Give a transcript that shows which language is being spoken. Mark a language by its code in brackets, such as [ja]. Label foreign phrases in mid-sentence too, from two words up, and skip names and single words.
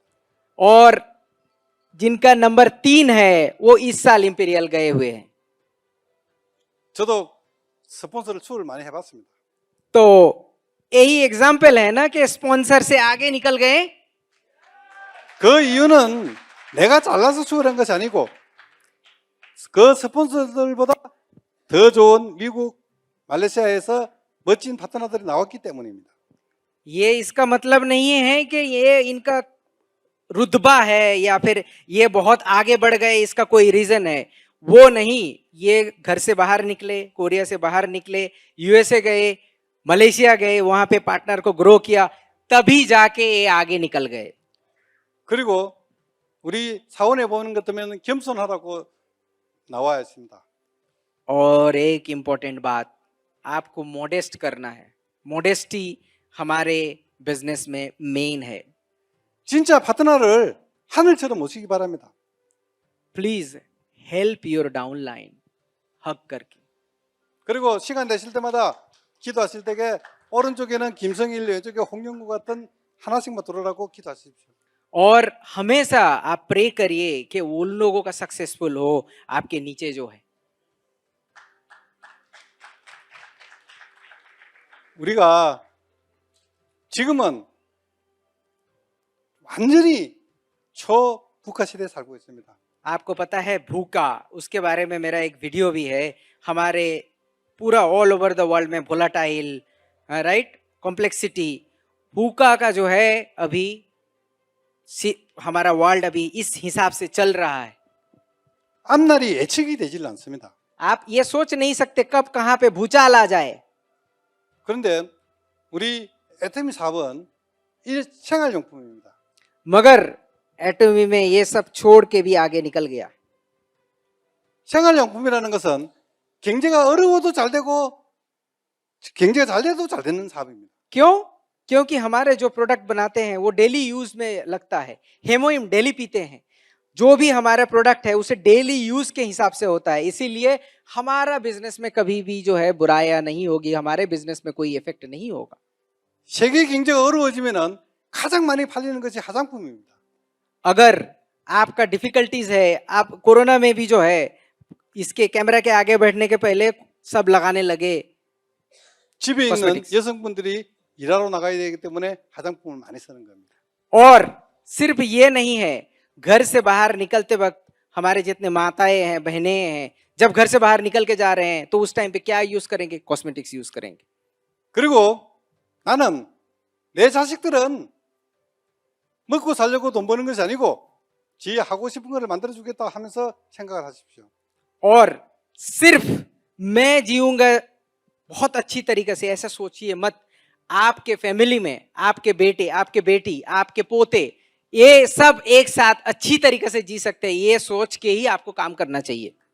[hi] और जिनका नंबर 3 है वो इस साल इंपेरियल गए हुए हैं। [ko] 저도 스폰서를 추월을 많이 해봤습니다. [hi] तो यही एग्जाम्पल है ना कि स्पॉन्सर से आगे निकल गए। [ko] 그 이유는 내가 잘나서 추월한 것이 아니고 그 스폰서들보다 더 좋은 미국, 말레이시아에서 멋진 파트너들이 나왔기 때문입니다. [hi] ये इसका मतलब नहीं है कि ये इनका रुतबा है या फिर ये बहुत आगे बढ़ गए, इसका कोई रीजन है, वो नहीं। ये घर से बाहर निकले, कोरिया से बाहर निकले, यूएसए गए, मलेशिया गए, वहां पे पार्टनर को ग्रो किया, तभी जाके ये आगे निकल गए। [ko] 그리고 우리 사원에 보는 것 때문에 겸손하라고 나와 있습니다. [hi] और एक इम्पोर्टेंट बात, आपको मोडेस्ट करना है। मोडेस्टी हमारे बिजनेस में मेन है। [ko] 진짜 파트너를 하늘처럼 모시기 바랍니다. [en] please help your downline, [hi] हक करके। [ko] 그리고 시간 되실 때마다 기도하실 때에 오른쪽에는 김성일, 왼쪽에 홍영구 같은 하나씩만 들어라고 기도하십시오. [hi] और हमेशा आप प्रे करिए कि उन लोगों का सक्सेसफुल हो आपके नीचे जो है। [ko] 우리가 지금은 완전히 초북한 시대에 살고 있습니다. [hi] आपको पता है भूखा, उसके बारे में मेरा एक वीडियो भी है। हमारे पूरा [en] all over the world [hi] में [en] volatile, right, complexity, [hi] भूखा का जो है अभी हमारा वर्ल्ड अभी इस हिसाब से चल रहा है। [ko] 앞날이 예측이 되질 않습니다. [hi] आप ये सोच नहीं सकते कब कहाँ पे भूचाल आ जाए। [ko] 그런데 우리 애터미 사업은 이 생활용품입니다. [hi] मगर एटमी में ये सब छोड़ के भी आगे निकल गया। [ko] 생활용품이라는 것은 경제가 어려워도 잘 되고 경제가 잘 돼도 잘 되는 사업입니다. [hi] क्यों? क्योंकि हमारे जो प्रोडक्ट बनाते हैं वो [en] daily use [hi] में लगता है। हेमोइम डेली पीते हैं, जो भी हमारा प्रोडक्ट है उसे [en] daily use [hi] के हिसाब से होता है। इसीलिए हमारा बिजनेस में कभी भी जो है बुराइयां नहीं होगी, हमारे बिजनेस में कोई इफेक्ट नहीं होगा। [ko] 세계 경제가 어려워지면은 가장 많이 팔리는 것이 화장품입니다. [hi] अगर आपका डिफिकल्टीज है, आप कोरोना में भी जो है इसके कैमरा के आगे बैठने के पहले सब लगाने लगे। [ko] 집에 있는 [en] Cosmetics. [ko] 여성분들이 일하러 나가야 되기 때문에 화장품을 많이 쓰는 겁니다. [hi] और सिर्फ ये नहीं है, घर से बाहर निकलते वक्त हमारे जितने माताएं हैं, बहनें हैं, जब घर से बाहर निकल के जा रहे हैं तो उस टाइम पे क्या यूज करेंगे? [en] cosmetics use [hi] करेंगे। [ko] 그리고 나는 내 자식들은 먹고 살려고 돈 버는 것이 아니고 지 하고 싶은 거를 만들어 주겠다 하면서 생각을 하십시오. [hi] और सिर्फ मैं जीऊंगा बहुत अच्छी तरीके से, ऐसा सोचिए मत। आपके फैमिली में आपके बेटे, आपके बेटी, आपके पोते, ये सब एक साथ अच्छी तरीके से जी सकते हैं, ये सोच के ही आपको काम करना चाहिए।